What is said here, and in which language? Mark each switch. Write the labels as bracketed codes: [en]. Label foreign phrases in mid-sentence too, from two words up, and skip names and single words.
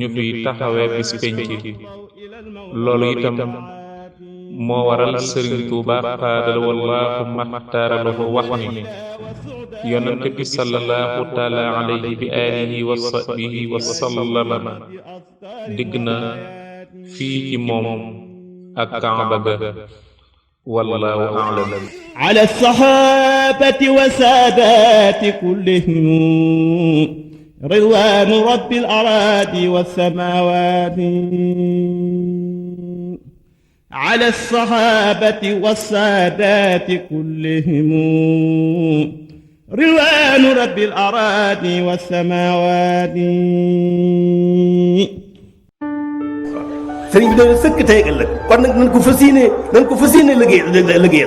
[wo] fiy taxawe bis penc loolu itam moo waral Sëriñ Tuuba xaadal [ar] والله مختار له [wo] wax ni yonent bi [ar] صلى الله تعالى عليه وعلى آله وصحبه وسلم [wo] digg na fii ci moom ak Kaaba ga [ar] والله أعلم على الصحابة وسادات كلهم رضوان رب الأراضي والسماوات على الصحابة والسادات كلهم رضوان رب الأراضي والسماوات [wo] sëriñ bi doon sëkk tey ak ëllëg kon nag nañ ko fas yéene liggéeyal